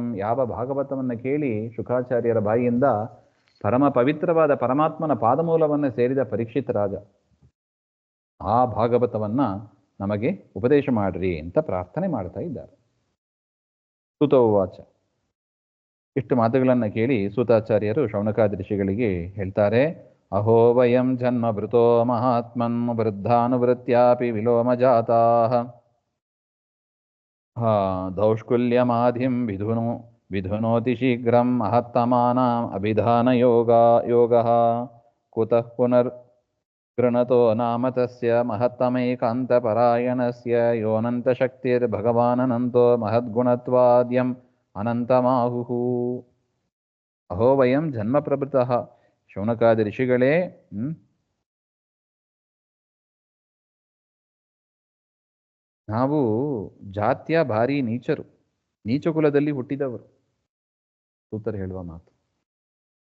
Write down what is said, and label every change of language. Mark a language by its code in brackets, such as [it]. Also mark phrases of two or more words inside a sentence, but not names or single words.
[kn] ಯಾವ ಭಾಗವತವನ್ನು ಕೇಳಿ ಶುಕಾಚಾರ್ಯರ ಬಾಯಿಯಿಂದ ಪರಮ ಪವಿತ್ರವಾದ ಪರಮಾತ್ಮನ ಪಾದಮೂಲವನ್ನು ಸೇರಿದ ಪರೀಕ್ಷಿತ ರಾಜ, ಆ ಭಾಗವತವನ್ನ ನಮಗೆ ಉಪದೇಶ ಮಾಡ್ರಿ ಅಂತ ಪ್ರಾರ್ಥನೆ ಮಾಡ್ತಾ ಇದ್ದಾರೆ. ಸೂತೋವಾಚ. ಇಷ್ಟು ಮಾತುಗಳನ್ನು ಕೇಳಿ ಸೂತಾಚಾರ್ಯರು ಶೌನಕಾದಿ ಋಷಿಗಳಿಗೆ ಹೇಳ್ತಾರೆ, [sa] ಅಹೋ ವಯಂ ಜನ್ಮ ಭೃತೋ ಮಹಾತ್ಮನ್ ವೃದ್ಧಾನುವೃತ್ಯಾಪಿ ವಿಲೋಮ ಜಾತಾಃ ದೌಷ್ಕುಲ್ಯಮಾಧಿಂ ವಿಧುನೋತಿ ಶೀಘ್ರಂ ಮಹತ್ತಮಾನಾಂ ಅಭಿಧಾನ ಯೋಗಃ ಕುತಃ ಪುನರ್ಗೃಣತೋ ನಾಮ ತಸ್ಯ ಮಹತ್ತಮೈಕಾಂತಪರಾಯಣಸ್ಯ ಯೋನಂತಶಕ್ತಿರ್ಭಗವಾನನಂತೋ ಮಹದ್ಗುಣತ್ವಾದ್ಯಂ ಅನಂತಮಾಹುಃ. ಅಹೋ ವಯಂ ಜನ್ಮ ಪ್ರಭೃತಃ. [kn] ಶೌನಕಾದಿ ಋಷಿಗಳೇ, ನಾವು ಜಾತ್ಯ ಭಾರಿ ನೀಚರು, ನೀಚ ಕುಲದಲ್ಲಿ ಹುಟ್ಟಿದವರು, ಸೂತರು ಹೇಳುವ ಮಾತು.